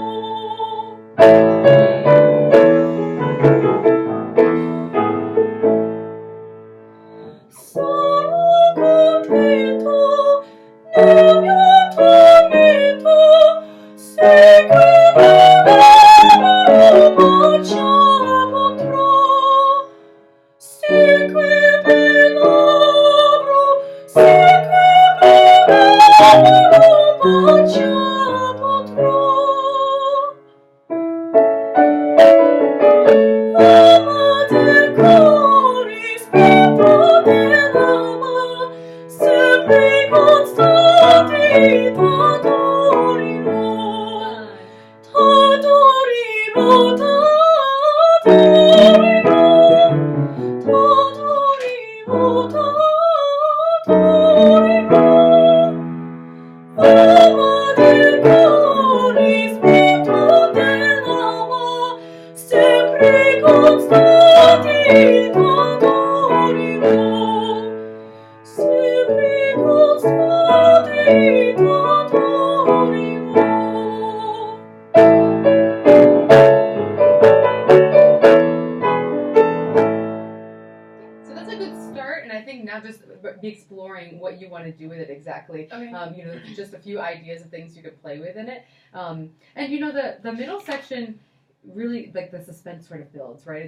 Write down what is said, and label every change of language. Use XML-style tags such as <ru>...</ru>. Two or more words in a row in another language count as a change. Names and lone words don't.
<it>Sarò contento nel mio tormento, seguimi bacia potrò, seguimi labbro, seguimi bacia potrò. Alma del core, spirito dell'alma, sempre constanti t'adorirò, t'adorirò, t'adorirò, t'adorirò, t'adorirò. Alma del core, spirito dell'alma, sempre constanti t'adorirò, sempre constanti t'adorirò.</it> <en>So that's a good start, and I think now just be exploring what you want to do with it exactly. Okay. Just a few ideas of things you could play with in it. And the middle section really, like, the suspense sort of builds, right?</en>